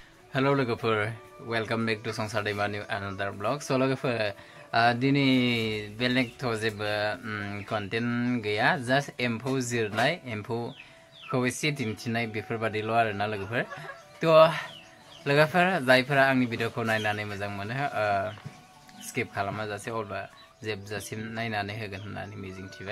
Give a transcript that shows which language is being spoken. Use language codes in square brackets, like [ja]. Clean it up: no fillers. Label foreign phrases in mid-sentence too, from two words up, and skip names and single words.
[en] Hello logofer, welcome back to Songsa दैमानि another blog. So logofer, [brx] दिनै बेलेग थ' जेबो content गैया, just एम्फौ जिरनाय, एम्फौखौ एसे दिन्थिनाय बेफोरबादिल' आरोना लोगोफोर. थ' लोगोफोर जायफोरा आंनि भिडिअखौ नायनानै मोजां मोनो, skip खालामाजासे अब्ला जोबजासिम नायनानै होगोन होननानै मिजिंथिबाय.